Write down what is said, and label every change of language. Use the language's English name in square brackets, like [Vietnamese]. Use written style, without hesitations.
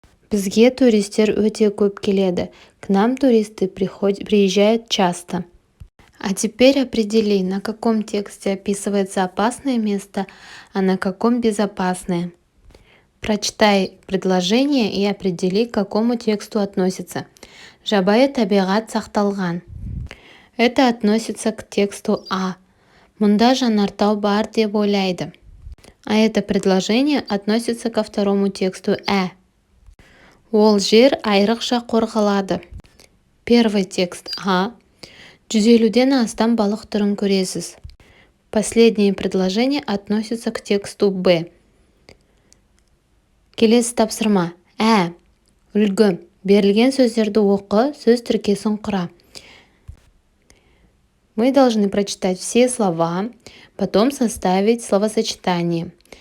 [Kazakh] Бізге туристер өте көп келеді. [Russian] К нам туристы приезжают часто. А теперь определи, на каком тексте описывается опасное место, а на каком безопасное. Прочитай предложение и определи, к какому тексту относится. [Kazakh] Жабайы табиғат сақталған. [Russian] Это относится к тексту А. [Kazakh] Мұнда жанартау бар деп ойлайды. [Russian] А это предложение относится ко второму тексту [Kazakh] Ол жер айрықша қорғалады. [Russian] Первый текст А. [Kazakh] 150-ден астам балық түрін көресіз. [Russian] Последнее предложение относится к тексту Б. [Kazakh] Келесі тапсырма. Үлгі. Берілген сөздерді оқы, сөз тіркесін құра. [Russian] Мы должны прочитать все слова, потом составить словосочетание.